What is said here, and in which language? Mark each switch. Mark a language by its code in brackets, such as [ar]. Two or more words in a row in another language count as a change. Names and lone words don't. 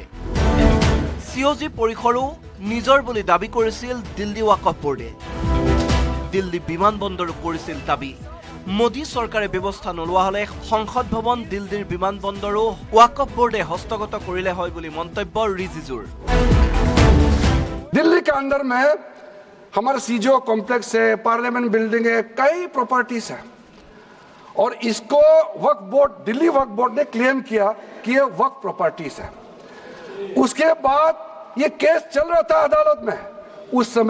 [as] সিঅজি পৰিসৰো নিজৰ বুলি দাবী কৰিছিল দিল্লী ৱাকফ বোৰ্ডে। দিল্লী বিমানবন্দৰো কৰিছিল দাবী। মোদী চৰকাৰে ব্যৱস্থা নোলোৱা হলে সংসদ ভৱন, দিল্লীৰ বিমানবন্দৰো ৱাকফ বোৰ্ডে হস্তগত কৰিলে হয় বুলি মন্তব্য ৰিজিজুৰ। [hi] दिल्ली के अंदर में हमारा सीजो कॉम्प्लेक्स है, [en] parliament building [hi] है, कई प्रॉपर्टीज है, और इसको वक्फ बोर्ड, दिल्ली वक्फ बोर्ड ने क्लेम किया कि ये वक्फ प्रॉपर्टीज है। उसके बाद ये केस चल रहा था अदालत में।